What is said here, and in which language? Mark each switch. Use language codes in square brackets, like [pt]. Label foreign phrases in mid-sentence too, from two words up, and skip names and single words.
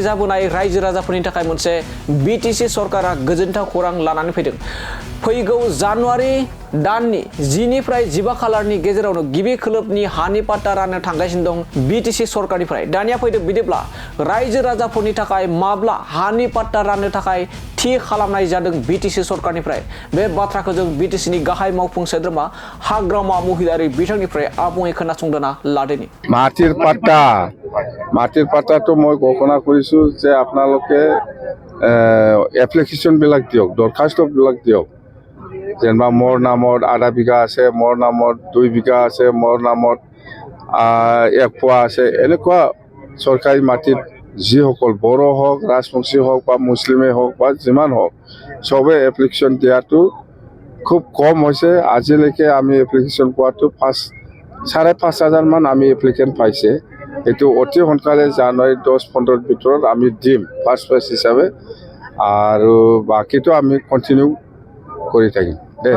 [brx] जाबोनाय रायजो राजाफोरनि थाखाय मोनसे बिटिसि सरकारा गोजोनथाव खौरां लानानै फैदों फैगौ जानुवारि दाननि 10 निफ्राय 15 खालारनि गेजेरावनो गिबि खोलोबनि हानि पाट्टा राननो थांगासिनो दं बिटिसि सरकारनिफ्राय दानिया फैदो बिदिब्ला रायजो राजाफोरनि थाखाय माब्ला हानि पाट्टा राननो थाखाय थि खालामनाय जादों बिटिसि सरकारनिफ्राय बे बाथ्राखौ जों बिटिसिनि गाहाय मावफुं सोद्रोमा हाग्रामा महिलारि बिथांनिफ्राय आबुङै खोनासंदोना लादोनि [as] মাটিৰ পাট্টা তো মই ঘোষণা কৰিছো যে আপোনালোকে এপ্লিকেশ্যনবিলাক দিয়ক দৰখাস্তবিলাক দিয়ক যেনিবা মোৰ নামত আধা বিঘা আছে মোৰ নামত 2 বিঘা আছে মোৰ নামত 1 পোৱা আছে এনেকুৱা চৰকাৰী মাটিত যিসকল বড়ো হওক ৰাজবংশী হওক বা মুছলিমে হওক বা যিমান হওক চবে এপ্লিকেশ্যন দিয়াটো খুব কম হৈছে আজিলৈকে আমি এপ্লিকেশ্যন পোৱাটো 5,500 মান আমি এপ্লিকেণ্ট পাইছে এইটো অতি সোনকালে জানুৱাৰী 10-15 ভিতৰত আমি দিম [en] first phase [as] হিচাপে আৰু বাকীটো আমি কণ্টিনিউ কৰি থাকিম দে